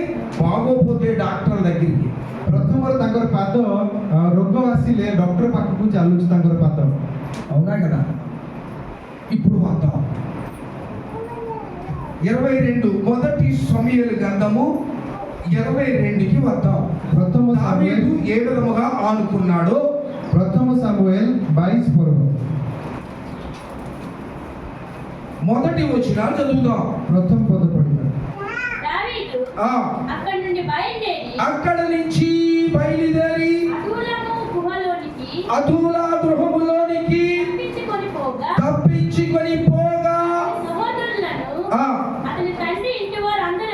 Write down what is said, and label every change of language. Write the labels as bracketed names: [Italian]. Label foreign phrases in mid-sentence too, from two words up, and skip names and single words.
[Telugu] బాగోపోతే డాక్టర్ దగ్గరికి. [Odia] ପ୍ରଥମରେ ତାଙ୍କର ପାଦ ରୋଗ ଆସିଲେ ଡକ୍ଟର ପାଖକୁ ଚାଲୁଛି ତାଙ୍କର ପାଦ। [Telugu] అవునా కదా? ఇప్పుడు వద్దాం 22 మొదటి సమూయేలు గ్రంథము 22కి వద్దాం. [Odia] ପ୍ରଥମ [Telugu] దావీదు [Odia] ସାମୁଏଲ [Telugu] ఏ విధముగా ఆనుకున్నాడో [Odia] ପ୍ରଥମ ସାମୁଏଲ 22 ପର୍ବ [Telugu] మొదటి వచనాలు చదువుదాం. [Odia] ପ୍ରଥମ ପଦ ପଢିବା। [Telugu] దావీదు ఆ, అక్కడి నుండి బయలుదేరి అక్కడ నుంచి బయలుదేరి అదూలము గుహలోనికి అదూలా గృహములోనికి తప్పించుకొని పోగా తప్పించుకొని పోగా సహోదరులను ఆ, అతని తండ్రి ఇంటి వారందరూ